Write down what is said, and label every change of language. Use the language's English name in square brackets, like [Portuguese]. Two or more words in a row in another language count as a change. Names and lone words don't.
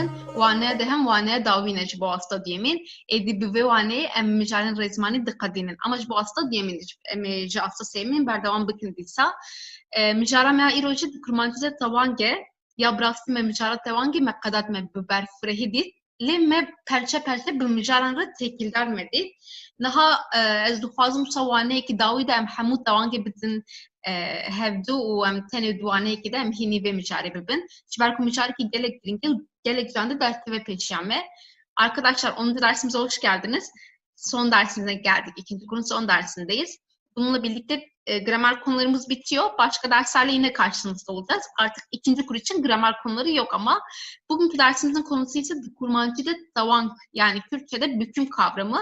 [Kurdish] waneya dehem waneya dawî ne ji bo asta diyemîn êdî bi vê waneyê em mijarên rêzmanî diqedînin ama ji bo asta diyemîn em ê ji asta sêmîn berdewam bikin dîsa mijara me ya îro jî di kurmancî tewang e ya bi rastî me mijara tewangê me qedat me bi ber firehî dît lê me perçe bi mijaran re têkildar me dît. Niha ez dixwazim wisa waneyekî dawî de em hemû tewangê bidin hevdû û em tenê waneyekî de em hînî vê mijarê bibin. Ji ber ku mijarekî gelek giring e gelek can de derteve pêşiya me. [Turkish] Arkadaşlar 10. dersimize hoş geldiniz. Son dersimize geldik. İkinci kurun son dersindeyiz. Bununla birlikte gramer konularımız bitiyor. Başka derslerle yine karşınızda olacağız. Artık ikinci kur için gramer konuları yok ama bugünkü dersimizin konusu ise kurmancıda tawang yani Kürtçe'de büküm kavramı.